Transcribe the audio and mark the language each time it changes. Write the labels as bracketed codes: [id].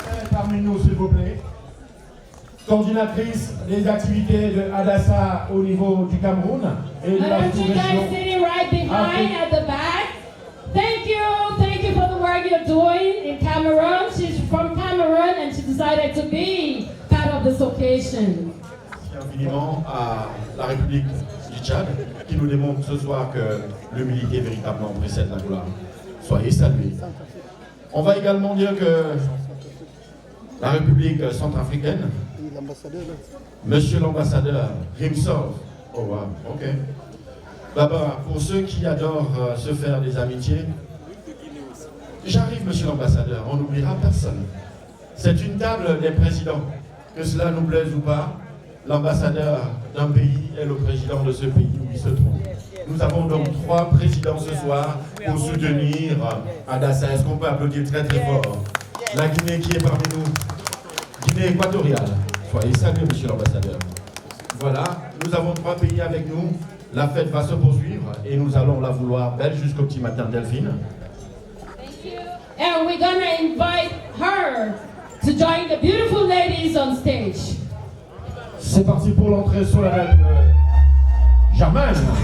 [fr] parmi nous, s'il vous plaît. Coordinatrice des activités de Adassa au niveau du Cameroun et de la [en] Madam Chika [fr] sous-région. [en] is sitting right behind at the back. Thank you for the work you're doing in Cameroon. She's from Cameroon and she decided to be part of this occasion. [fr] Merci infiniment à la République du Tchad qui nous démontre ce soir que l'humilité véritablement précède la gloire. Soyez salués. On va également dire que la République centrafricaine, Monsieur l'ambassadeur [en] himself, oh wow, ok. [fr] Baba, pour ceux qui adorent se faire des amitiés, j'arrive, Monsieur l'ambassadeur, on n'oubliera personne. C'est une table des présidents, que cela nous plaise ou pas. L'ambassadeur d'un pays est le président de ce pays où il se trouve. Nous avons donc 3 présidents ce soir pour soutenir Adassa. Est-ce qu'on peut applaudir très très fort la Guinée qui est parmi nous, Guinée équatoriale. Soyez salués, Monsieur l'ambassadeur. Voilà, nous avons 3 pays avec nous. La fête va se poursuivre et nous allons la vouloir belle jusqu'au petit matin, Delphine. [en] Thank you. And we're gonna invite her to join the beautiful ladies on stage. [fr] C'est parti pour l'entrée solennelle de Germaine.